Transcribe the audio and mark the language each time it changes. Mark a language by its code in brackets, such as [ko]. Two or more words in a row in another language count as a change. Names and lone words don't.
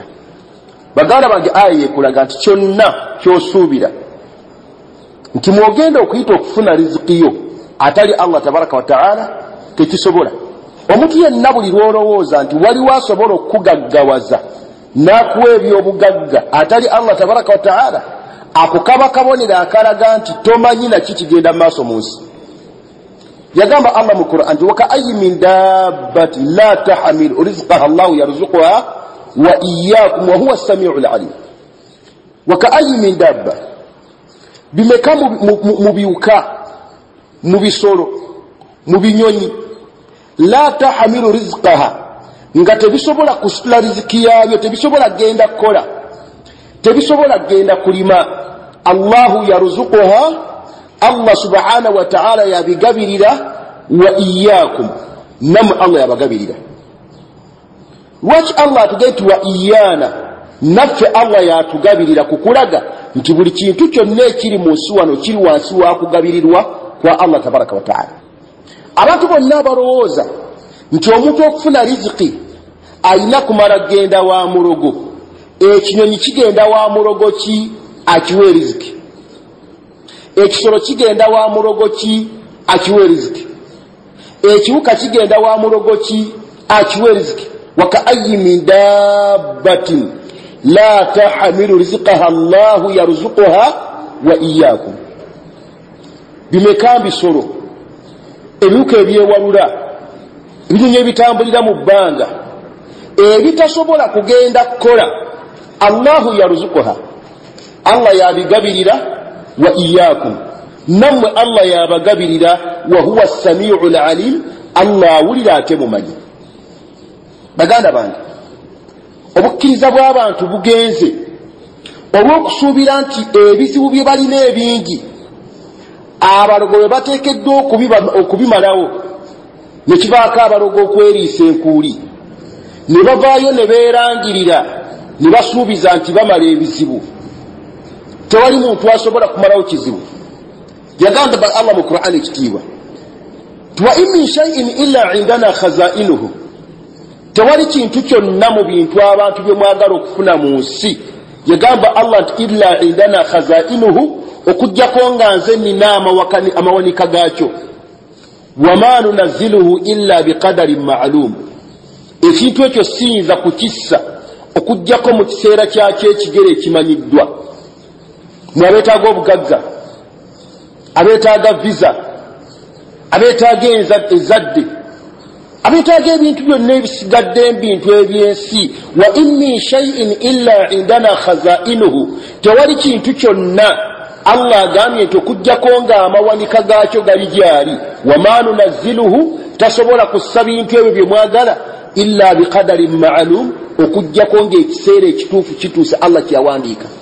[lg] Baganda bange aya ekulaga nti kyonna kyosuubira nti mwogenda okuyita okufuna rizikiyo atali [ar] الله تبارك وتعالى [lg] tekisobola. Omuntu yenna buli lwolowooza nti waliwo asobola okugaggawaza n'akuwa ebyobugagga atali [ar] الله تبارك وتعالى, [lg] ako kaba kabonera akalaga nti tomanyi naki kigenda mu maaso mu nsi. Yagamba Allah mu Qur'an nti [ar] وكأين من دابة لا تحمل رزقها الله يرزقها وإياكم وهو السميع العليم. وكأين من دابة, [lg] bimeka mu biwuka, mu bisolo, mu binyonyi [ar] لا تحمل رزقها [lg] nga tebisobola kusitula riziki yabyo, tebisobola genda kukola, tebisobola genda kulima. [ar] الله يرزقها الله سبحانه وتعالى [lg] yabigabirira, [ar] وإياكم, [lg] nam Allah yabagabirira. Lwaki Allah atugenti [ar] وإيانا, [lg] naffe Allah yatugabirira, kukulaga nti buli kintu kyonna ekiri mu nsi wano kiri wansi wa kugabirirwa kwa [ar] الله تبارك وتعالى. [lg] Abantu bonna balowooza nti omuntu okufuna riziki alina kumala genda wa mulogo. Ekinyonyi kigenda wa mulogo ki akiwe riziki, ekisolo kigenda wa mulogo ki akiwe riziki, ekiwuka kigenda wa mulogo ki akiwe riziki. [ar] وكأين من دابة لا تحمل رزقها الله يرزقها وإياكم. [lg] Bimeka bisolo, ebiwuka ebyewalula, ebinyonyi ebitambulira mu bbanga, ebitasobola kugenda kukola, [ar] الله يرزقها, [lg] Allah yabigabirira, [ar] وإياكم, [lg] nammwe Allah yabagabirira, [ar] وهو السميع العليم, [lg] Allah awulira ate mumanyi. Baganda bange, obukkiriza bw'abantu bugenze olw'okusuubira nti ebizibu bye balina ebingi abalogo bwe bateekeddwa okubimalawo, ne kibaako abalogo okweriisa enkuuli, ne bavaayo ne beerangirira ne basuubiza nti bamala ebizibu. Tewali muntu asobola kumalawo kizibu. Yagamba Allah mu Qur'an ekitiibwa, [ar] وإن من شيء إلا عندنا خزائنه, [lg] tewali kintu kyonna mu bintu abantu bye mwagala okufuna mu nsi, yagamba Allah nti [ar] إلا عندنا خزائنه, [lg] okujjako nga nze nina amawanika gaakyo, [ar] وما ننزله إلا بقدر معلوم, [lg] ekintu ekyo siyinza kukissa okujjako mu kiseera kyakyo ekigere ekimanyiddwa. Abeetaaga obugagga, abeetaaga visa, abeetaaga ezadde, abeetaaga ebintu byonna ebisigadde ebintu ebyensi. [ar] وإن من شيء إلا عندنا خزائنه, [lg] tewali kintu kyonna Allah agambye nti okujjako nga amawanika gaakyo gali gyali. [ar] وما ننزله, [lg] tasobola kussa bintu ebyo bye mwagala [ar] إلا بقدر معلوم, [lg] okujjako ng'ekiseera ekituufu kituuse Allah kyawandiika.